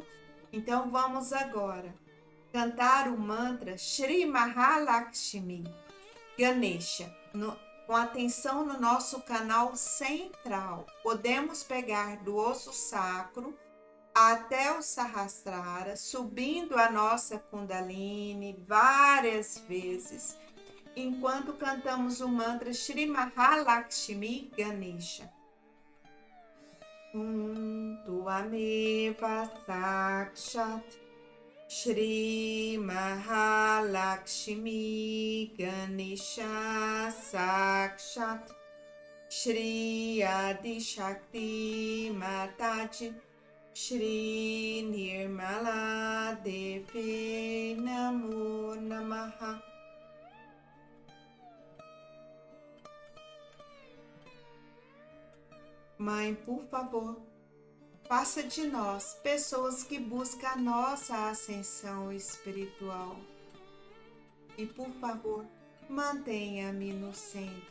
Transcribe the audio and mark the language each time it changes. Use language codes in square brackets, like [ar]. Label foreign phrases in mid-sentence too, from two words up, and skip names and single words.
[pt] Então, vamos agora cantar o mantra Shri Mahalakshmi Ganesha, com atenção no nosso canal central. Podemos pegar do osso sacro até o Sahasrara, subindo a nossa Kundalini várias vezes, enquanto cantamos o mantra Shri Mahalakshmi Ganesha. [sa] Tuameva Sakshat Shri Mahalakshmi Ganesha Sakshat Shri Adi Shakti Mataji Shri Nirmala Devi Namo Namaha. [pt] Mãe, por favor, faça de nós pessoas que buscam a nossa ascensão espiritual. E, por favor, mantenha-me no centro.